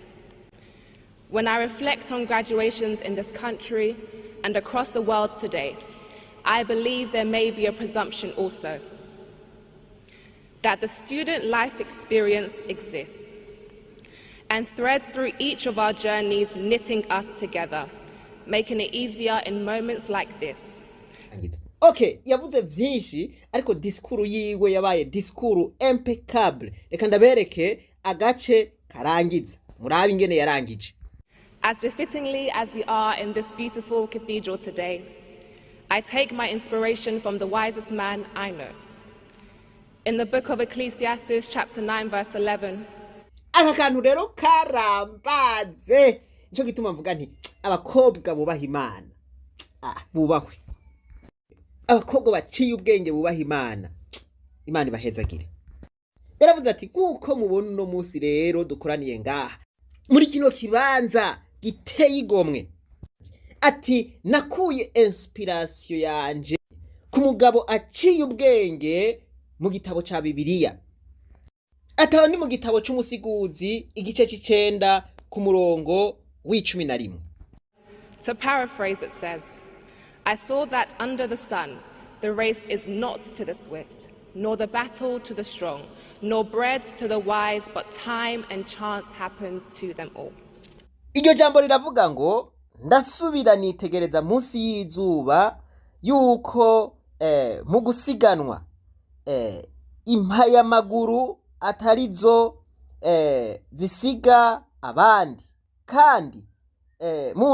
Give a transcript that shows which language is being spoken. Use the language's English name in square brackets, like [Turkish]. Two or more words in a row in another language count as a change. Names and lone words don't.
[English] When I reflect on graduations in this country and across the world today, I believe there may be a presumption also that the student life experience exists and threads through each of our journeys, knitting us together, making it easier in moments like this. [Rundi] Okay, yavuze vyinshi ariko diskuru yiwe yabaye diskuru impeccable. Reka ndabereke agace karangiza. Murabe ingene yarangije. [English] As befittingly as we are in this beautiful cathedral today, I take my inspiration from the wisest man I know. In the book of Ecclesiastes, chapter 9, verse 11, [Rundi] aka kantu rero karambaze nico gituma mvuga nti abakobwa bubaha Imana bubahwe, abakobwa baciye ubwenge bubaha Imana, Imana ibahezagire. Yaravuze ati nkuko mubona uno munsi rero dukoraniye ngaha muri kino kibanza giteye igomwe, ati nakuye inspiration yanje ku mugabo aciye ubwenge mu gitabo ca Bibiliya. Ataho ni mu gitabo c'umusiguzi igice c'icenda ku murongo w'11. [English] to paraphrase, it says, I saw that under the sun the race is not to the swift, nor the battle to the strong, nor bread to the wise, but time and chance happens to them all. [Rundi] Iryo jambo riravuga ngo ndasubira nitegereza munsi y'izuba yuko mu gusiganwa impayamaguru atarizo zisiga abandi, kandi mu